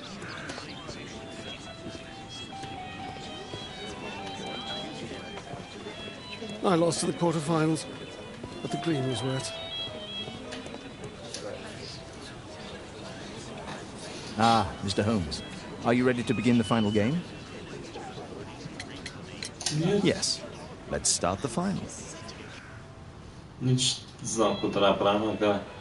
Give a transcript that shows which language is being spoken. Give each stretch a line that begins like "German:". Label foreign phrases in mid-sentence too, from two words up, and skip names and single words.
English: I lost to the quarterfinals, but the green was wet. Ah, Mr. Holmes, are you ready to begin the final game? Yes. Let's start the final.
Bulgarian: Nici знам какво трябва да правим, ага.